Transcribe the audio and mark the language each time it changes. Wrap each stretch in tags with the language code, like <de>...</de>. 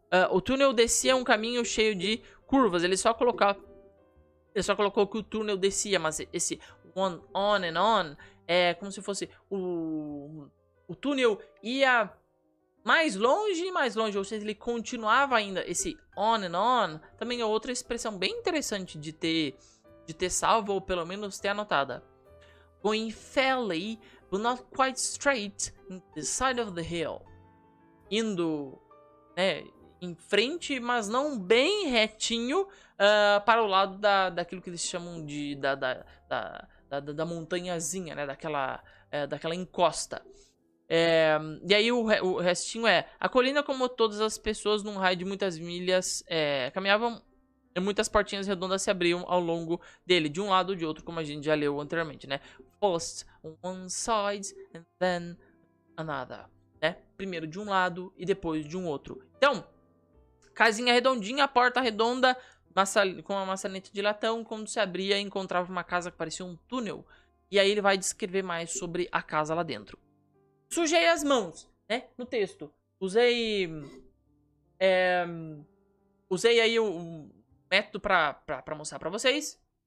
<pt>O túnel descia um caminho cheio de curvas. Ele só colocou que o túnel descia, mas esse on and on é como se fosse o túnel ia mais longe e mais longe, ou seja, ele continuava ainda. Esse on and on também é outra expressão bem interessante de ter salvo, ou pelo menos ter anotada.</pt> <en>Going fairly, but not quite straight, in the side of the hill.</en> <pt>Indo, né, em frente, mas não bem retinho para o lado daquilo que eles chamam de da montanhazinha, né? Daquela encosta. E aí o restinho a colina, como todas as pessoas num raio de muitas milhas caminhavam, e muitas portinhas redondas se abriam ao longo dele, de um lado ou de outro, como a gente já leu anteriormente, né?</pt> <en>First on one side and then another, né?</en> <pt>Primeiro de um lado e depois de um outro. Então, casinha redondinha, porta redonda, com uma maçaneta de latão. Quando se abria, encontrava uma casa que parecia um túnel. E aí ele vai descrever mais sobre a casa lá dentro. Sujei as mãos, né? No texto. Usei aí o método para mostrar para vocês.</pt>